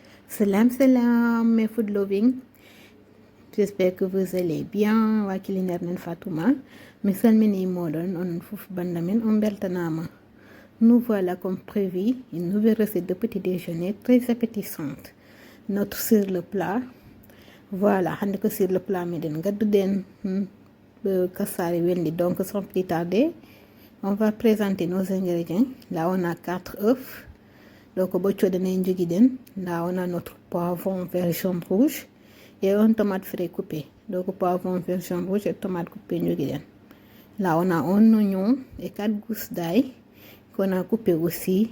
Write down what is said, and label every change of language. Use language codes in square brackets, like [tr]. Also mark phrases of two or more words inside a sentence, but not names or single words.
[fr] Salam mes [en] food loving, [fr] j'espère que vous allez bien. [ff] Wakiliner nen Fatouma mi salmini moɗon on fof banda men on beltanama. [fr] Nous voilà comme prévu une nouvelle recette de petit déjeuner très appétissante. Notre sur le plat, voilà [ff] hande ko [fr] sur le plat [ff] meɗen gadduɗen kassari wendi. [fr] Donc sans plus tarder, on va présenter nos ingrédients. Là on a 4 œufs. Donc là on a notre poivron vert jaune rouge et un tomate frais coupé. Donc poivron vert jaune rouge et tomate coupée. Là on a un oignon et 4 gousses d'ail qu'on a coupé aussi.